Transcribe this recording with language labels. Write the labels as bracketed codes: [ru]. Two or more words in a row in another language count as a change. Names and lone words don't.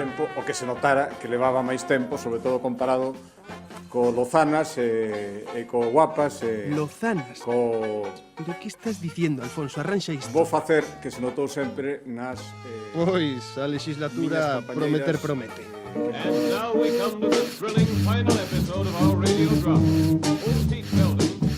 [gl] O que se notara que levaba máis tempo, sobre todo comparado co Lozanas e co Guapas e Lozanas. Pero que estás dicindo, Alfonso? Arranxa isto. vou facer que se notou sempre nas Pois, a legislatura miñas prometer compañeiras, promete. [en] And now we come to the thrilling final episode of our radio drama. Old Heat Building.